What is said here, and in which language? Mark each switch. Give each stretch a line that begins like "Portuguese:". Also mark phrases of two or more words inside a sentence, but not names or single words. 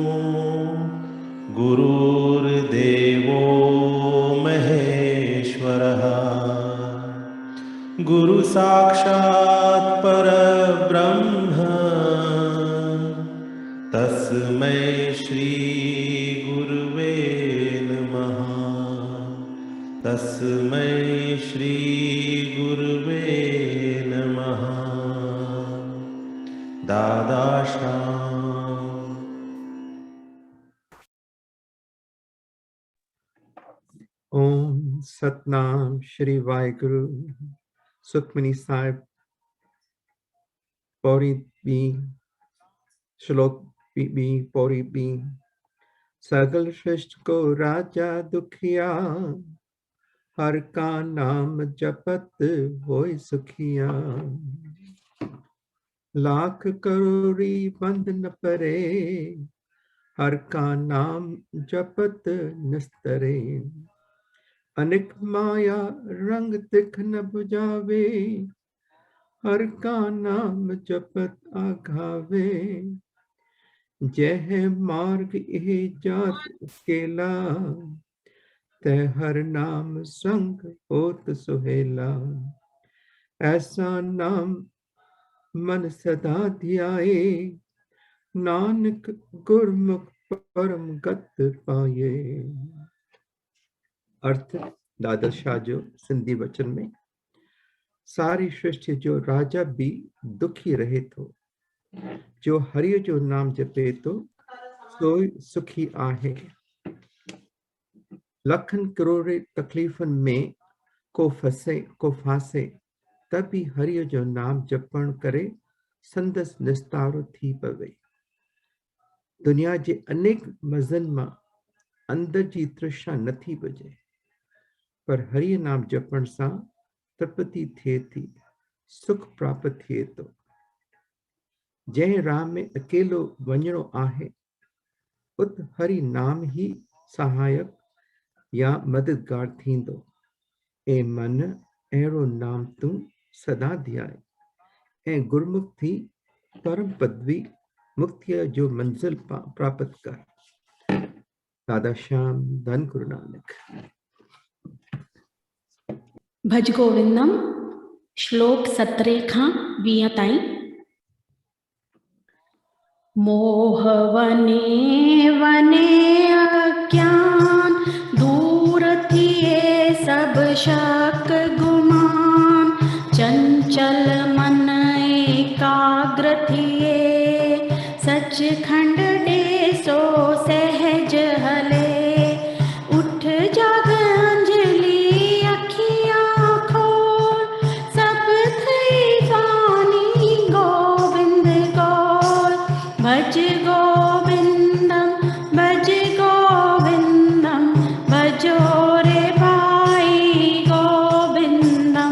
Sanskrit: गुरुर् देवो महेश्वरः गुरु साक्षात् परब्रह्म तस्मै श्री गुरवे नमः तस्मै श्री गुरवे नमः दादा शाम.
Punjabi: ਓਮ ਸਤਿਨਾਮ ਸ੍ਰੀ ਵਾਹਿਗੁਰੂ. Sukhmani Sahib Pauri B. Shlok B. Pauri B. ਸਗਲ ਸ੍ਰਿਸਟਿ ਕੋ ਰਾਜਾ ਦੁਖੀਆ, ਹਰਿ ਕਾ ਨਾਮੁ ਜਪਤ ਹੋਇ ਸੁਖੀਆ. ਲਾਖ ਕਰੋਰੀ ਬੰਧ ਨ ਪਰੈ, ਹਰਿ ਕਾ ਨਾਮੁ ਜਪਤ ਨਿਸਤਰੈ. ਅਨਿਕ ਮਾਇਆ ਰੰਗ ਤਿਖ ਨ ਬੁਝਾਵੈ, ਹਰਿ ਕਾ ਨਾਮੁ ਜਪਤ ਆਘਾਵੈ. ਜਹ ਮਾਰਗਿ ਇਹੁ ਜਾਤ ਇਕੇਲਾ, ਤਹ ਹਰਿ ਨਾਮੁ ਸੰਗਿ ਹੋਤ ਸੁਹੇਲਾ. ਐਸਾ ਨਾਮੁ ਮਨ ਸਦਾ ਧਿਆਈਐ, ਨਾਨਕ ਗੁਰਮੁਖਿ ਪਰਮ ਗਤਿ ਪਾਈਐ.
Sindhi: अर्थ दादा शाह जो सिंधी वचन में, सारी सृष्टि जो राजा भी दुखी रहे तो, जो हरि जो नाम जपे तो सोई सुखी आहे. लखन करोड़े तकलीफन में को फासे, तभी हरि जो नाम जपण करे संदस निस्तारो थी पवे. दुनिया जे अनेक मज़न मां अंदर जी तृष्णा नथी बुझे, पर हरि नाम जपण सां तृप्ति थिए थी, सुख प्राप्त थिए तो. जंहिं राह में अकेलो वञणो आहे, उत हरि नाम ही सहायक या मददगार थींदो. ए मन अहिड़ो नाम तूं सदा ध्याए, ऐं गुरमुख थी परम पदवी मुक्तिया जो मंजिल प्राप्त कर. दादा श्याम धन गुरु नानक. भज गोविंदम श्लोक 17 खां 20 ताईं. मोह वने वने अज्ञान, दूर थिए सब शक गुमान. चंचल मन एकाग्र थिए, सचखंड डेसो सहज हले. उठ जाग अंजलि अखियां खोल, सब थई वाणी गोविंद गोल. भज गोविंदम भजो रे भाई गोविंदम.